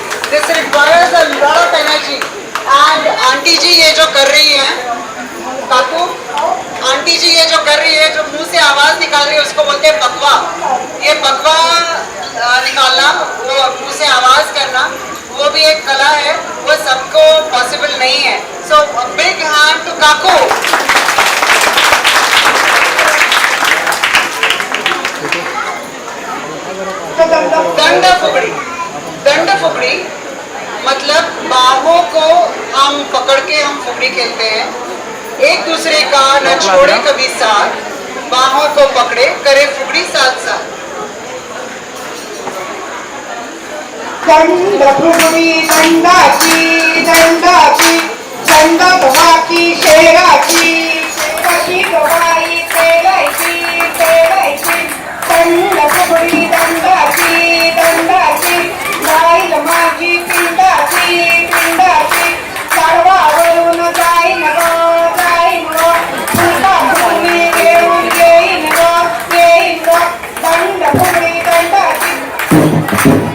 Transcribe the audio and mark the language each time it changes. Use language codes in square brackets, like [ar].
[en] This requires a lot of energy. [hi] And aunty जी ये जो कर रही है, काकू, आंटी जी ये जो कर रही है, जो मुंह से आवाज निकाल रही है उसको बोलते हैं पकवा। ये पकवा निकालना, वो मुंह से आवाज करना, वो भी एक कला है, वो सबको पॉसिबल नहीं है। [en] So big hand to Kaku. [hi] दंड फुगड़ी, दंड फुगड़ी मतलब बाहों को हम पकड़ के हम फुगड़ी खेलते हैं। एक दूसरे का न छोड़े कभी साथ, बाहों को पकड़े करे फुगड़ी साथ साथ। [mr] दंड फुगडी दंडाची दंडाची, दंड गव्हाची शेराची, शेराची गव्हाई पेरायची पेरायची, दंड फुगडी दंडाची दंडाची, जाईल माझी पिंडाची पिंडाची, चाडवावरून जाईन ग जाईन ग, फुलका फुगडी घेऊन येईन ग येईन ग, दंड फुगडी दंडाची।